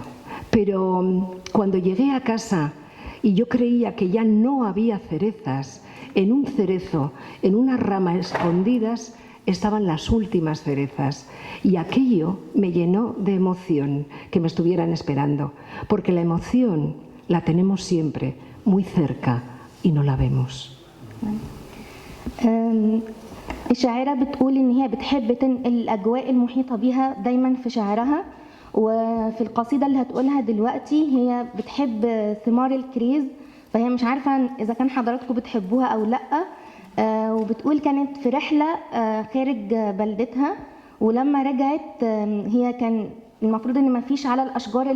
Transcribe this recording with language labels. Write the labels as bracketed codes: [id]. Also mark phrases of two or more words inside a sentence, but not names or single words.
[es] Pero cuando llegué a casa y yo creía que ya no había cerezas, en un cerezo, en una rama escondidas, estaban las últimas cerezas. Y aquello me llenó de emoción, que me estuvieran esperando, porque la emoción la tenemos siempre muy cerca y no la vemos. [ar] الشاعرة بتقول إن هي بتحب تنقل الأجواء المحيطة بها دايما في شعرها، وفي القصيدة اللي هتقولها دلوقتي هي بتحب ثمار الكريز، فهي مش عارفة إذا كان حضراتكم بتحبوها أو لأ. وبتقول كانت في رحلة خارج بلدتها، ولما رجعت هي كان المفروض إن مفيش على الأشجار